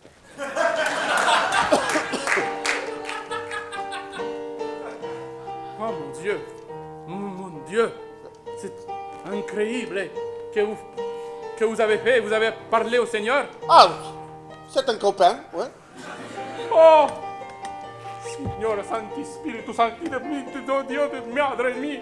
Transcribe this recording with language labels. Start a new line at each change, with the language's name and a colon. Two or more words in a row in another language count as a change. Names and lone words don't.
French: Oh mon Dieu! Mon Dieu! C'est incroyable! Que vous avez fait? Vous avez parlé au Seigneur? Ah, c'est un copain, ouais. Oh!
Italian: Signore Santi Spiritu Sancti de Dio de Madre mio!